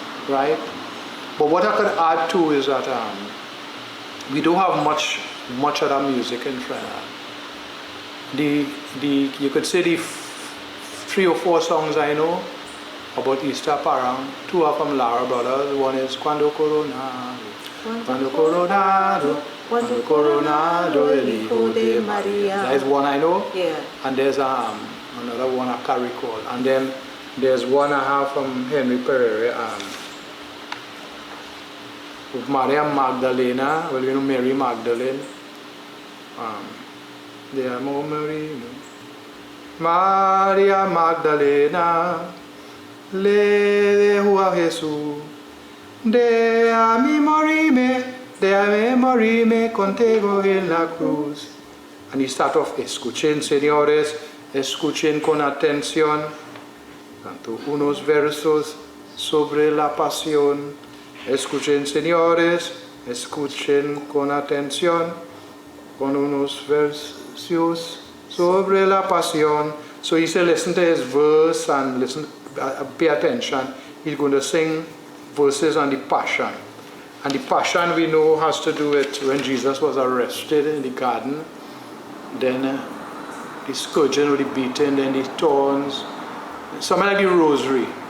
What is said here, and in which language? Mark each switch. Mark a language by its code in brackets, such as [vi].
[en] Right? But what I could add too is that we don't have much other music in Trinidad. You could say the 3 or 4 songs I know about Easter Parang, 2 are from Lara Brothers. One is [es] Cuando Coronado, Cuando Coronado, Cuando Coronado, el Hijo de María. [en] That is one I know. Yeah. And there's another one I can't recall. And then there's one I have from Henry Pereira, with Maria Magdalena. Well, Mary Magdalene. [es] De amo Maria Magdalena le dejo a Jesús. De a mí morirme contigo en la cruz. [en] And he start off, [es] escuchen señores, escuchen con atención, tanto unos versos sobre la pasión. Escuchen señores, escuchen con atención, con unos versos sobre la pasión. [en] So he said, listen to his verse and pay attention. He's going to sing verses on the Passion. And the Passion we know has to do with when Jesus was arrested in the garden. Then the scourging or the beating, then the thorns, something like the rosary.